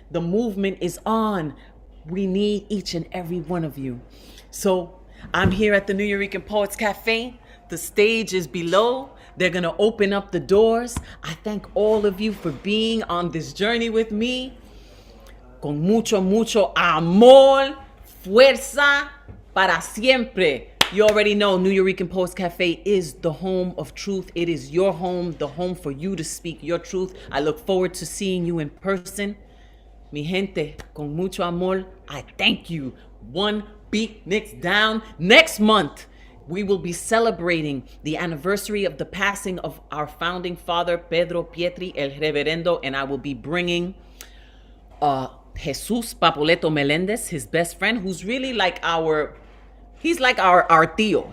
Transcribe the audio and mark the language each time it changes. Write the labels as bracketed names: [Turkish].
[English] The movement is on. We need each and every one of you. So I'm here at the Nuyorican Poets Cafe. The stage is below. They're going to open up the doors. I thank all of you for being on this journey with me. [Spanish] Con mucho, mucho amor, fuerza, para siempre. [English] You already know Nuyorican Poets Cafe is the home of truth. It is your home, the home for you to speak your truth. I look forward to seeing you in person. [Spanish] Mi gente, con mucho amor, [English] I thank you. One Beatnix down. Next month, we will be celebrating the anniversary of the passing of our founding father, Pedro Pietri, el Reverendo, and I will be bringing Jesus Papoleto Melendez, his best friend, who's really like our tío.